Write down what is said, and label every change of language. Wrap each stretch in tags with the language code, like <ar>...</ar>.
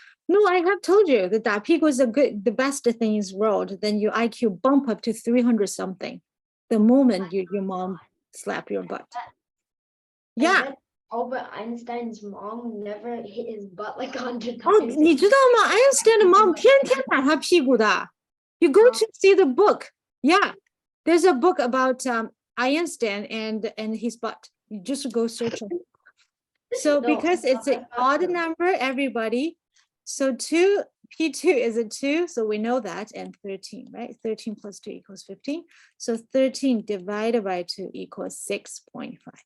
<en>No, I have told you that</en> <zh>打屁股</zh> <en>is the best thing in this world. Then your IQ bump up to 300 something. The moment your mom slap your butt. Yeah. bet Albert Einstein's mom never hit his butt like 100 Oh, times.</en> <zh>你知道吗 ？Einstein 的 mom 天天打他屁股的。</zh> <en>You go to see the book. Yeah, there's a book about Einstein and his butt. You just go search it. So No, because it's an odd number, everybody. So P2 is a 2, so we know that, and 13, right? 13 plus 2 equals 15. So 13 divided by 2 equals 6.5.</en>